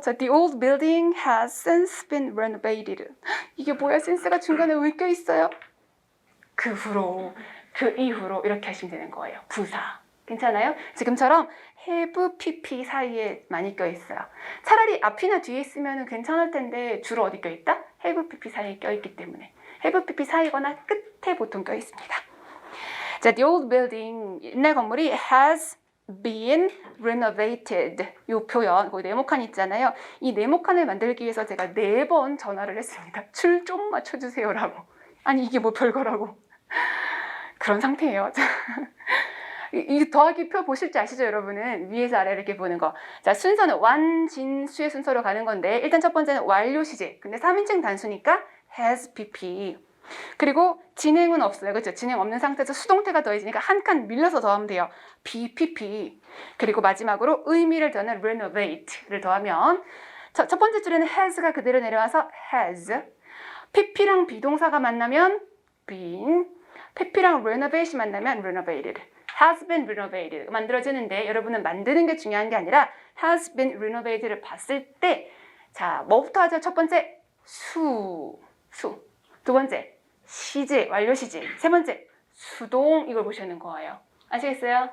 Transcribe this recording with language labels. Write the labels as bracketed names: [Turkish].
[English] 자, the old building has since been renovated. [Korean] 이게 뭐야? since가 중간에 왜 껴 있어요? 그 후로, 그 이후로 이렇게 하시면 되는 거예요. 부사. 괜찮아요? 지금처럼 have, pp 사이에 많이 껴 있어요. 차라리 앞이나 뒤에 있으면 괜찮을 텐데 주로 어디 껴 있다? have, pp 사이에 껴 있기 때문에 have pp 사이거나 끝에 보통 껴 있습니다. [English] 자, the old building, [Korean] 옛날 건물이 [English] has been renovated. [Korean] 이 표현, 거기 네모칸 있잖아요. 이 네모칸을 만들기 위해서 제가 4번 전화를 했습니다. 줄 좀 맞춰주세요라고. 아니 이게 뭐 별거라고. 그런 상태예요. 이 더하기 표 보실 줄 아시죠, 여러분은? 위에서 아래로 이렇게 보는 거. 자, 순서는 완진수의 순서로 가는 건데 일단 첫 번째는 완료 시제. 근데 3인칭 단수니까 has pp. 그리고 진행은 없어요. 그렇죠? 진행 없는 상태에서 수동태가 더해지니까 한 칸 밀려서 더하면 돼요. bpp. 그리고 마지막으로 의미를 더하는 renovate를 더하면 첫 번째 줄에는 has가 그대로 내려와서 has. pp랑 비동사가 만나면 been. pp랑 renovation 만나면 renovated. [English] has been renovated [Korean] 만들어지는데 여러분은 만드는 게 중요한 게 아니라 has been renovated를 봤을 때 자, 뭐부터 하죠? 첫 번째 수. 두 번째 시제, 완료 시제. 세 번째 수동 이걸 보시는 거예요. 아시겠어요?